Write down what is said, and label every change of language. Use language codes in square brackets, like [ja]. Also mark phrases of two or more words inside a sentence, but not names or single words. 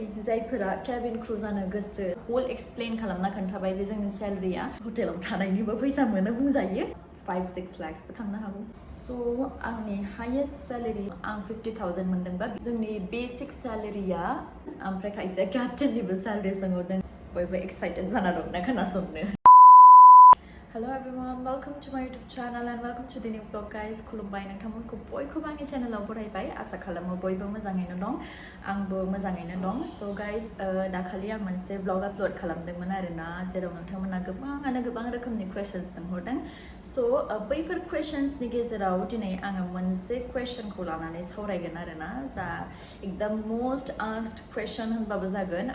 [brx] जायफोरा केबिन क्रू जानो गोसो होल एक्सप्लेन खालामना खोन्थाबाय जे जोंनि सैलारिया हटेलाव थानायनिबो फैसा मोनो बुंजायो 5-6 लाखसबो थांनो हागौ स' आंनि [en] highest salary [brx] आं 50,000 मोनदोंबा जोंनि बेसिक सैलारिया ओमफ्राय खायसे क्याप्टेननिबो सैलारि सोंहरदों बयबो एक्साइटेड जाना दं ना खोनासंनो [en] Hello everyone, welcome to my YouTube channel and welcome to the new vlog guys. [brx] खुलुमबाय नोंथांमोनखौ बयखौबो आंनि चेनेलाव बरायबाय आसा खालामो बयबो मोजाङैनो दं आंबो मोजाङैनो दं [en] so guys [brx] दाखालि आं मोनसे vlog अपलोड खालामदोंमोन आरोना जेराव नोंथांमोना गोबाङानो गोबां रोखोमनि क्वेश्चन्स सोंहरदों so बैफोर क्वेश्चन्सनि गेजेराव दिनै आङो मोनसे क्वेश्चनखौ लानानै सावरायगोन आरोना जा एकदम [en] most asked question [brx] होनबाबो जागोन